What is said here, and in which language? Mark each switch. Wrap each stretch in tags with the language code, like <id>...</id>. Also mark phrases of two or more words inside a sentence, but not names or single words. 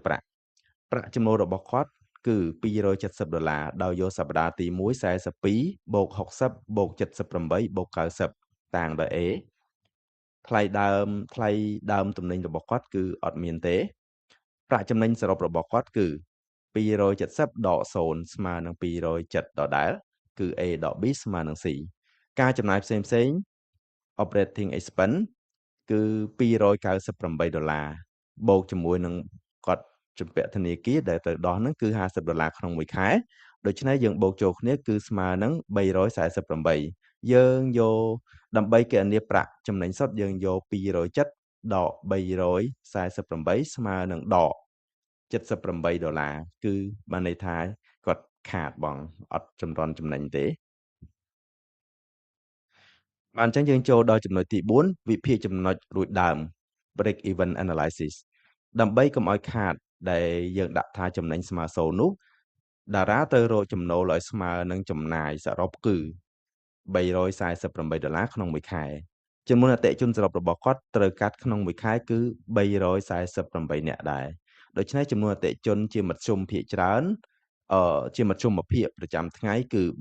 <km>ប្រាក់ចំណូលរបស់គាត់គឺ$270ដោយយកសប្តាហ៍ទី1 42បូក60បូក78បូក90តាំងដោយ A ថ្លៃដើមទំនិញរបស់គាត់គឺអត់មានទេប្រាក់ចំណេញសរុបរបស់គាត់គឺ270ដក0ស្មើនឹង207ដដែលគឺ A ដក B ស្មើនឹង C ការចំណាយផ្សេង</km> <en>operating expense</en> <km>គឺ $298បូកជាមួយនឹងគាត់ជំពាក់ធនាគារដែលត្រូវដោះហ្នឹងគឺ$50ក្នុងមួយខែដូច្នេះយើងបូកចូលគ្នាគឺស្មើនឹង348យើងយកដើម្បីគណនាប្រាក់ចំណេញសុទ្ធយើងយក270ដក348ស្មើនឹងដក$78គឺបានន័យថាគាត់ខាតបងអត់ចម្រន់ចំណេញទេ បាទអញ្ចឹងយើងចូលដល់ចំណុចទី4វិភាគចំណុចរួចដើម</km> <en>break even analysis</en> <km>ដើម្បីកុំឲ្យខាតដែលយើងដាក់ថាចំណេញស្មើ0នោះតារាត្រូវរកចំណូលឲ្យស្មើនឹងចំណាយសរុបគឺ$348ក្នុងមួយខែចំនួនអតិថិជនសរុបរបស់គាត់ត្រូវកាត់ក្នុងមួយខែគឺ348នាក់ដែរដូច្នេះចំនួនអតិថិជនជាមធ្យមភាគច្រើនជាមធ្យមភាពប្រចាំថ្ងៃគឺ</km>